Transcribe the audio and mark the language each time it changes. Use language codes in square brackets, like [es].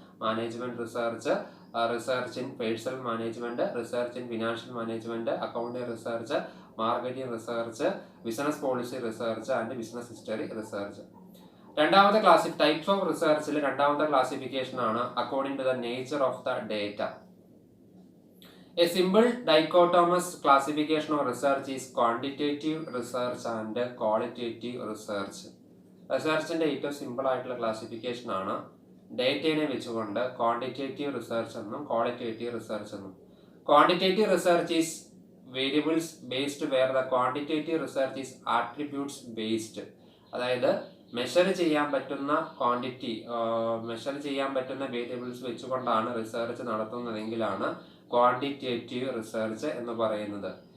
[en] Management research, research in personnel management, research in financial management, accounting research, marketing research, business policy research and business history research. [ml] രണ്ടാമത്തെ types of റിസർച്ചിൽ രണ്ടാമത്തെ classification ആണ് [en] According to the nature of the data. A simple dichotomous classification of research is quantitative research and qualitative research. [ml] റിസർച്ചിന്റെ ഏറ്റവും simple ആയിട്ടുള്ള classification ആണ് ഡേറ്റയെ വെച്ചുകൊണ്ട് quantitative research എന്നും qualitative research എന്നും. [en] Quantitative research is variables based where the quantitative research is attributes based. [ml] അതായത് measure ചെയ്യാൻ പറ്റുന്ന ക്വാണ്ടിറ്റി, മെഷർ ചെയ്യാൻ പറ്റുന്ന വേരിയബിൾസ് വെച്ചുകൊണ്ടാണ് റിസർച്ച് നടത്തുന്നതെങ്കിലാണ് ക്വാണ്ടിറ്റേറ്റീവ് റിസർച്ച് എന്ന് പറയുന്നത്.